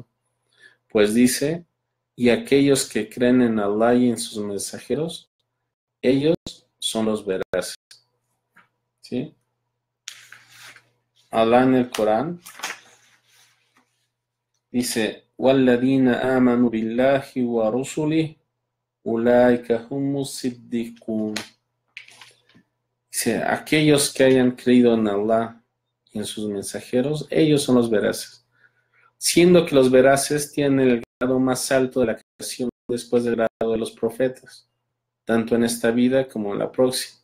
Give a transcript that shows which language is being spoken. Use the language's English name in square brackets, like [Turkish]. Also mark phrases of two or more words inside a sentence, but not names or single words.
[Spanish] Pues dice, y aquellos que creen en Allah y en sus mensajeros, ellos son los veraces. ¿Sí? Allah en el Corán dice, [Arabic] وَالَّذِينَ آمَنُوا بِاللَّهِ وَرُسُلِهِ أُولَٰئِكَ هُمُ الصِّدِّقُونَ. [Spanish] Dice, aquellos que hayan creído en Allah y en sus mensajeros, ellos son los veraces. Siendo que los veraces tienen el grado más alto de la creación después del grado de los profetas, tanto en esta vida como en la próxima.